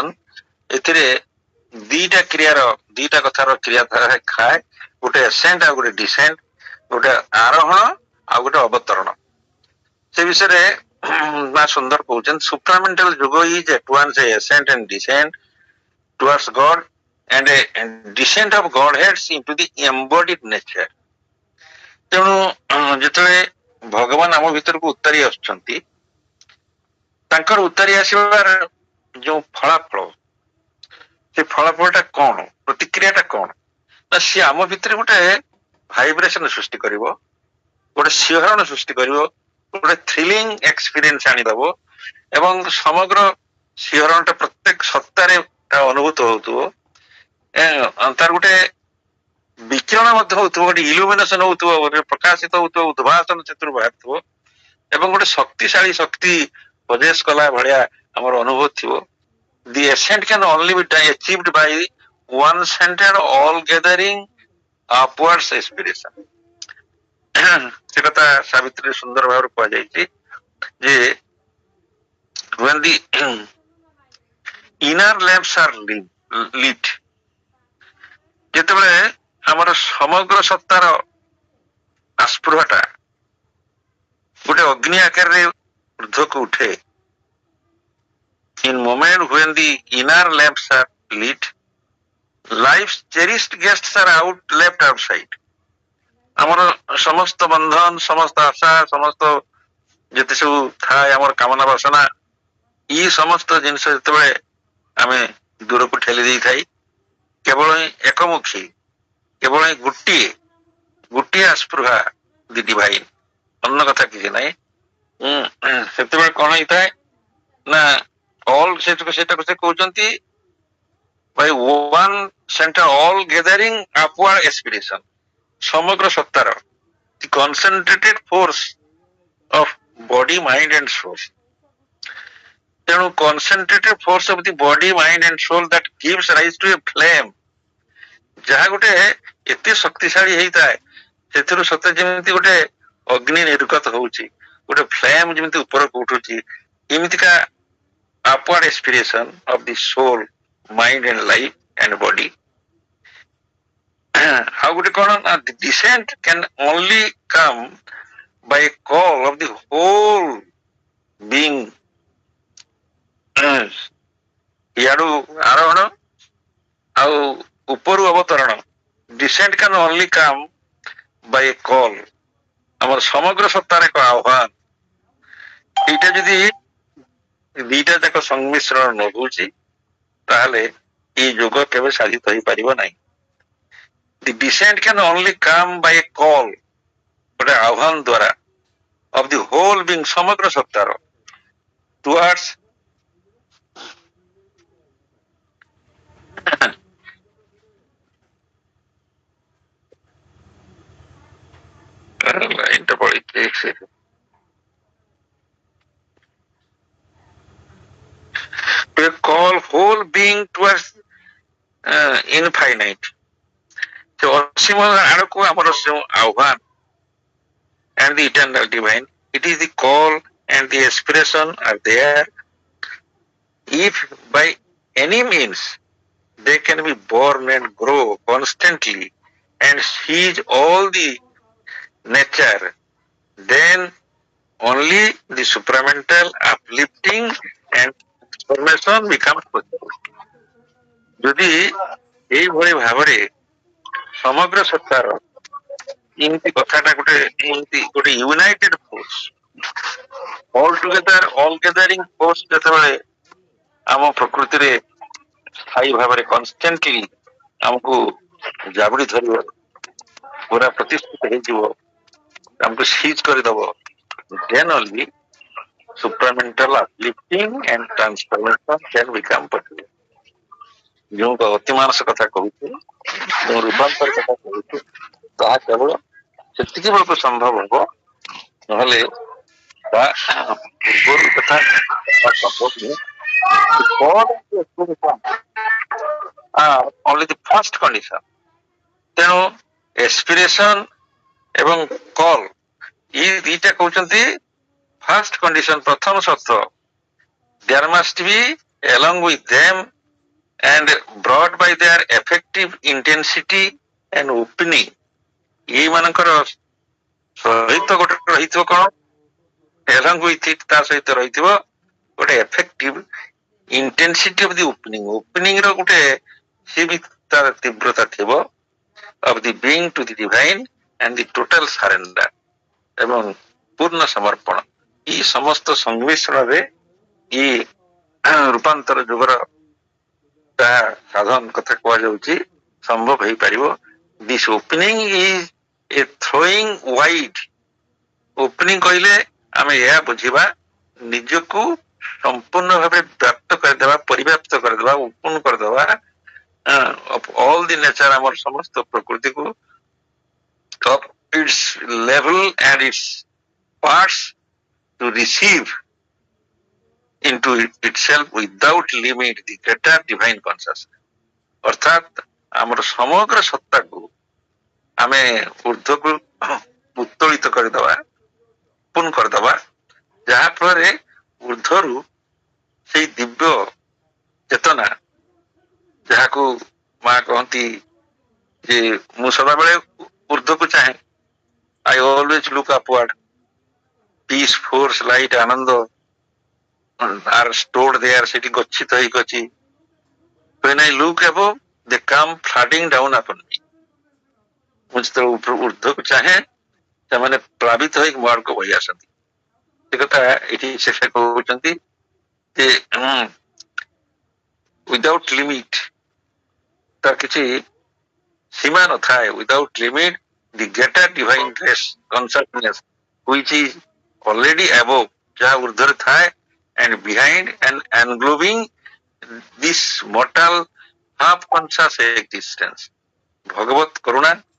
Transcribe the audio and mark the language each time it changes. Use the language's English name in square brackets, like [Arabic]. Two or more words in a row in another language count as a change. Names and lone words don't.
[Odia] ଏଥିରେ ଦିଟା କ୍ରିୟାର ଦିଟା କଥାର କ୍ରିୟା ଖାଏ, ଗୋଟେ ଏସେଣ୍ଟ ଆଉ ଗୋଟେ ଡିସେଣ୍ଟ, ଗୋଟେ ଆରୋହଣ ଆଉ ଗୋଟେ ଅବତରଣ। ସେ ବିଷୟରେ ମା ସୁନ୍ଦର କହୁଛନ୍ତି, [English] supramental yoga is at once a ascent and descent towards God and a descent of Godheads into the embodied nature। [Odia] ତେଣୁ ଯେତେବେଳେ ଭଗବାନ ଆମ ଭିତରକୁ ଉତାରି ଆସୁଛନ୍ତି, ତାଙ୍କର ଉତାରି ଆସିବାର ଯୋଉ ଫଳାଫଳ, ସେ ଫଳାଫଳଟା କଣ, ପ୍ରତିକ୍ରିୟାଟା କଣ ନା ସିଏ ଆମ ଭିତରେ ଗୋଟେ ଭାଇବ୍ରେସନ ସୃଷ୍ଟି କରିବ, ଗୋଟେ ଶିହରଣ ସୃଷ୍ଟି କରିବ, ଗୋଟେ [English] thrilling experience [Odia] ଆଣିଦବ ଏବଂ ସମଗ୍ର ଶିହରଣଟା ପ୍ରତ୍ୟେକ ସତ୍ତାରେ ଅନୁଭୂତ ହଉଥିବ। ତାର ଗୋଟେ ବିକିରଣ ମଧ୍ୟ ହଉଥିବ, ଗୋଟେ ଇଲୁମିନେସନ ହଉଥିବ, ଗୋଟେ ପ୍ରକାଶିତ ହଉଥିବ, ଉଦ୍ଭାସନ ସେଥିରୁ ବାହାରୁଥିବ ଏବଂ ଗୋଟେ ଶକ୍ତିଶାଳୀ ଶକ୍ତି ପ୍ରବେଶ କଲା ଭଳିଆ ଆମର ଅନୁଭବ ଥିବ। [English] The ascent can only be achieved by one centered all gathering upwards aspiration। [Odia] ସେ କଥା ସାବିତ୍ରୀ ସୁନ୍ଦର ଭାବରେ କୁହାଯାଇଛି ଯେ [English] when the inner lamps are lit, [Odia] ଯେତେବେଳେ ଆମର ସମଗ୍ର ସତ୍ତାର ଆସ୍ପୃହାଟା ଗୋଟେ ଅଗ୍ନି ଆକାରରେ ଊର୍ଦ୍ଧ୍ୱକୁ ଉଠେ, [English] in moment when the inner lamps are lit, life's cherished guests are left outside। [Odia] ଆମର ସମସ୍ତ ବନ୍ଧନ, ସମସ୍ତ ଆଶା, ସମସ୍ତ ଯେତେ ସବୁ ଥାଏ ଆମର କାମନା ବାସନା, ଇ ସମସ୍ତ ଜିନିଷ ଯେତେବେଳେ ଆମେ ଦୂରକୁ ଠେଲି ଦେଇଥାଇ କେବଳ ହିଁ ଏକମୁଖୀ, କେବଳ ହିଁ ଗୋଟିଏ ଆସ୍ପୃହା, [English] the divine, [Odia] ଅନ୍ୟ କଥା କିଛି ନାହିଁ। ସେତେବେଳେ କଣ ହେଇଥାଏ ନା ଅଲ୍ ସେଟାକୁ ସେ କହୁଛନ୍ତି [English] by one center all gathering upward aspiration। [Odia] ସମଗ୍ର ସତ୍ତାର [English] the concentrated force of body, mind and soul। ତେଣୁ concentrated force of the body, mind and soul that gives rise to a flame, [Odia] ଯାହା ଗୋଟେ ଏତେ ଶକ୍ତିଶାଳୀ ହେଇଥାଏ, ସେଥିରୁ ସତେ ଯେମିତି ଗୋଟେ ଅଗ୍ନି ନିର୍ଗତ ହଉଛି, ଗୋଟେ ଫ୍ଲେମ୍ ଯେମିତି ଉପରକୁ ଉଠୁଛି, ଏମିତିକା [English] upward aspiration of the soul, mind and life and body। [Odia] ଆଉ ଗୋଟେ କଣ ନା [English] the descent can only come by a call of the whole being। [Odia] ଇଆଡୁ ଆରୋହଣ ଆଉ ଉପରୁ ଅବତରଣ, [English] descent can only come by a call, [Odia] ଆମର ସମଗ୍ର ସତ୍ତାର ଏକ ଆହ୍ୱାନ। ଏଇଟା ଯଦି ଦିଟା ଯାକ ସଂମିଶ୍ରଣ ନ ହଉଛି ତାହେଲେ ଏଇ ଯୋଗ କେବେ ସାଧିତ ହେଇପାରିବ ନାହିଁ। [English] The descent can only come by a call, [Odia] ଗୋଟେ ଆହ୍ୱାନ ଦ୍ଵାରା, [English] of the whole being, [Odia] ସମଗ୍ର ସତ୍ତାର, towards ଲାଇନଟା ପଳେଇଛି, [English] to a call whole being towards infinite। [Odia] ସେ ଅସୀମ ଆଡକୁ ଆମର ଯେଉଁ ଆହ୍ୱାନ [English] and the eternal divine, it is the call and the aspiration are there। If by any means they can be born and grow constantly and seize all the nature, then only the supramental uplifting and transformation becomes possible। [Odia] ଯଦି ଏଇଭଳି ଭାବରେ ସମଗ୍ର ସତ୍ତାର ଏମିତି କଥାଟା ଏମିତି ଗୋଟେ ୟୁନାଇଟେଡ [English] force, all together all gathering force [Odia] ଯେତେବେଳେ ଆମ ପ୍ରକୃତିରେ ସ୍ଥାୟୀ ଭାବରେ କନଷ୍ଟାଣ୍ଟଲି ଆମକୁ ଜାବୁଡି ଧରିବ, ପୁରା ପ୍ରତିଷ୍ଠିତ ହେଇଯିବ, ଆମକୁ ସିଜ୍ କରିଦବ, [English] then only supramental uplifting and transformation can become possible. [Odia] ଯେଉଁ ଅତିମାନସ କଥା କହୁଛୁ, ଯେଉଁ ରୂପାନ୍ତର କଥା କହୁଛୁ, ତାହା କେବଳ ସେତିକି ବେଳକୁ ସମ୍ଭବ ହବ, ନହେଲେ ତା ପୂର୍ବରୁ କଥା ସମ୍ଭବ ନୁହେଁ। [English] only the first condition. [Odia] ତେଣୁ ଏସ୍ପିରେସନ ଏବଂ କଲ୍ ଏଇ ଦିଟା କହୁଛନ୍ତି [English] first condition, [Odia] ପ୍ରଥମ ସର୍ତ୍ତ। [English] there must be along with them and brought by their effective intensity and opening, [Odia] ଏଇ ମାନଙ୍କର ସହିତ ଗୋଟେ ରହିଥିବ କଣ, [English] along with it, [Odia] ତା ସହିତ ରହିଥିବ ଗୋଟେ [English] effective intensity of the opening, [Odia] opening ର ଗୋଟେ ସେ ବି ତାର ତୀବ୍ରତା ଥିବ, [English] of the being to the divine and the total surrender, [Odia] ଏବଂ ପୂର୍ଣ୍ଣ ସମର୍ପଣ। ଏଇ ସମସ୍ତ ସଂମିଶ୍ରଣରେ ଏଇ ରୂପାନ୍ତର ଯୁଗର ତାହା ସାଧନ କଥା କୁହାଯାଉଛି, ସମ୍ଭବ ହେଇପାରିବ। [English] this opening is a throwing wide. [Odia] ଓପନିଂ କହିଲେ ଆମେ ଏହା ବୁଝିବା ନିଜକୁ ସମ୍ପୂର୍ଣ୍ଣ ଭାବେ ବ୍ୟାପ୍ତ କରିଦେବା, ପରିବ୍ୟାପ୍ତ କରିଦେବା, ଓପନ କରିଦେବା [English] all the nature, [Odia] ଆମର ସମସ୍ତ ପ୍ରକୃତିକୁ, [English] of its level and its parts to receive into itself without limit the greater divine consciousness. [Odia] ଅର୍ଥାତ୍ ଆମର ସମଗ୍ର ସତ୍ତାକୁ ଆମେ ଊର୍ଦ୍ଧ୍ୱକୁ ଉତ୍ତୋଳିତ କରିଦେବା, ଓପନ କରିଦେବା, ଯାହା ଫଳରେ ଊର୍ଦ୍ଧ୍ୱରୁ ସେଇ ଦିବ୍ୟ ଚେତନା, ଯାହାକୁ ମା କହନ୍ତି ଯେ ମୁଁ ସଦାବେଳେ ଊର୍ଦ୍ଧ୍ୱକୁ ଚାହେଁ, [English] I always look upward, peace, force, light, ଆନନ୍ଦ are stored there, [Odia] ସେଠି ଗଚ୍ଛିତ ହେଇକି ଅଛି। [English] when I look above, they come flooding down upon me. [Odia] ମୁଁ ଯେତେବେଳେ ଊର୍ଦ୍ଧ୍ୱକୁ ଚାହେଁ, ସେମାନେ ପ୍ଳାବିତ ହେଇକି ମୋ ଆଡ଼କୁ ବହି ଆସନ୍ତି। ସେ କଥା ଏଠି ସେ କହୁଛନ୍ତି ଯେ [English] without limit, [Odia] ତାର କିଛି ସୀମା ନଥାଏ, [English] without limit the greater divine grace consciousness which is already above, [Odia] ଯାହା ଊର୍ଦ୍ଧ୍ୱରେ ଥାଏ, [English] and behind and englobing this mortal half conscious existence, [Odia] ଭଗବତ କରୁଣା,